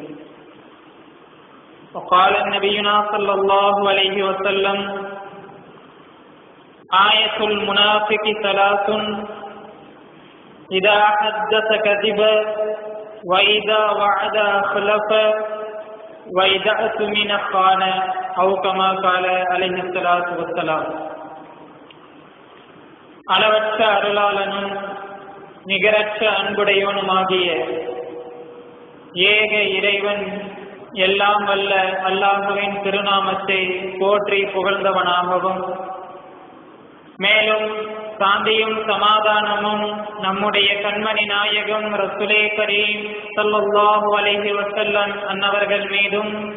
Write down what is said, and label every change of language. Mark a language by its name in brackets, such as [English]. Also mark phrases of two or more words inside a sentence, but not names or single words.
[Arabic] وقال نبينا صلى الله عليه وسلم: آية المنافق ثلاث: إذا حدث كذب، وإذا وعد أخلف، وإذا أؤتمن خان، أو كما قال عليه الصلاة والسلام. [Tamil] அளவற்ற அருளாளனும் நிகரற்ற அன்புடையவனுமாகிய ஏக இறைவன் எல்லாம் வல்ல அல்லாஹுவின் திருநாமத்தை போற்றி புகழ்ந்தவனாகவும், மேலும் சாந்தியும் சமாதானமும் நம்முடைய கண்மணி நாயகம் [Arabic] رسول كريم صلى الله عليه وسلم [Tamil] அன்னவர்கள் மீதும்,